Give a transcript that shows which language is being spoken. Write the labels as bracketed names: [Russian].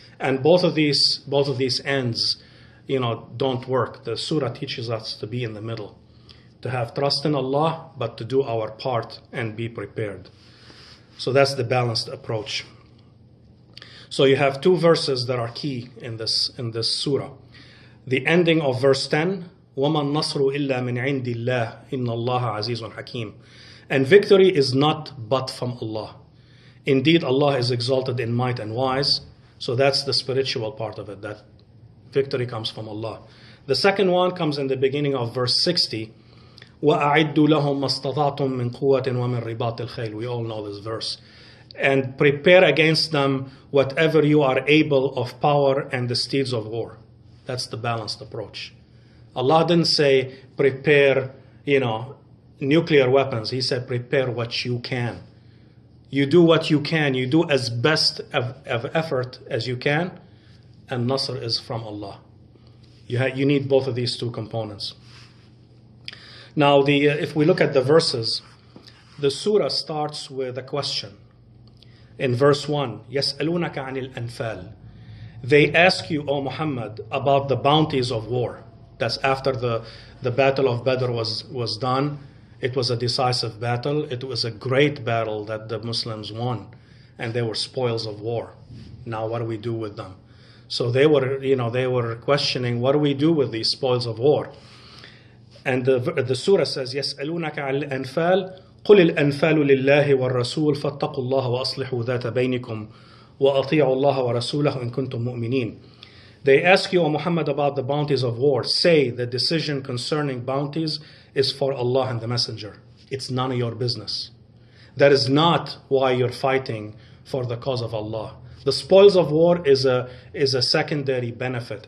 [English] And both of these ends, don't work. The surah teaches us to be in the middle, to have trust in Allah, but to do our part and be prepared. So that's the balanced approach. So you have two verses that are key in this surah. The ending of verse 10, [Arabic] وَمَا النَّصْرُ إِلَّا مِنْ عِنْدِ اللَّهِ إِنَّ اللَّهَ عَزِيزٌ حَكِيمٌ. [English] And victory is not but from Allah. Indeed, Allah is exalted in might and wise. So that's the spiritual part of it, that victory comes from Allah. The second one comes in the beginning of verse 60. [Arabic] وَأَعِدُّوا لَهُمْ مَا اسْتَطَعْتُم مِّن قُوَّةٍ وَمِن رِّبَاطِ الْخَيْلِ. [English] We all know this verse. And prepare against them whatever you are able of power and the steeds of war. That's the balanced approach. Allah didn't say prepare, nuclear weapons. He said prepare what you can. You do what you can. You do as best of effort as you can, and Nasr is from Allah. You need both of these two components. Now, if we look at the verses, the surah starts with a question. In verse 1, [Arabic] يَسْأَلُونَكَ عَنِ الْأَنفَالِ. [English] They ask you, O Muhammad, about the bounties of war. That's after the battle of Badr was done. It was a decisive battle. It was a great battle that the Muslims won, and they were spoils of war. Now what do we do with them? So they were questioning, what do we do with these spoils of war? And the surah says, [Arabic] يَسْأَلُونَكَ عَنِ الْأَنفَالِ قل الأنفال لله والرسول فاتقوا الله وأصلحوا ذات بينكم وأطيعوا الله ورسوله إن كنتم مؤمنين. [English] They ask you, O Muhammad, about the bounties of war. Say, the decision concerning bounties is for Allah and the Messenger. It's none of your business. That is not why you're fighting for the cause of Allah. The spoils of war is a secondary benefit.